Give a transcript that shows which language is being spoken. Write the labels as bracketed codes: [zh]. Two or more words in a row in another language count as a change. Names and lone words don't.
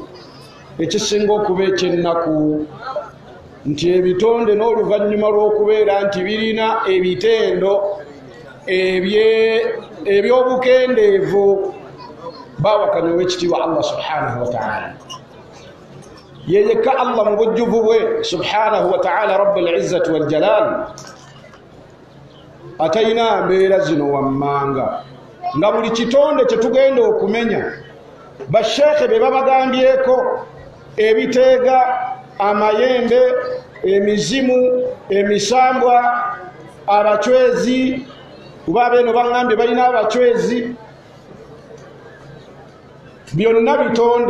[lg] Ekisinga okuba ekyennaku nti ebitonde n'oluvannyuma lw'okubeera nti birina ebitendo ebyobukendeevu bawakanya ow'ekitiibwa Allah [ar] سبحانه وتعالى. [lg] Yeyekka Allah mu bujjuvu bwe [ar] سبحانه وتعالى رب العزة والجلال [lg] atayina mbeera zino wammanga nga buli kitonde kye tugenda okumenya basheekhe be babagambyeko ebiteega, amayembe, emizimu, emisambwa, abacwezi kuba beno baŋŋambye balina abacwezi, byonna bitonde.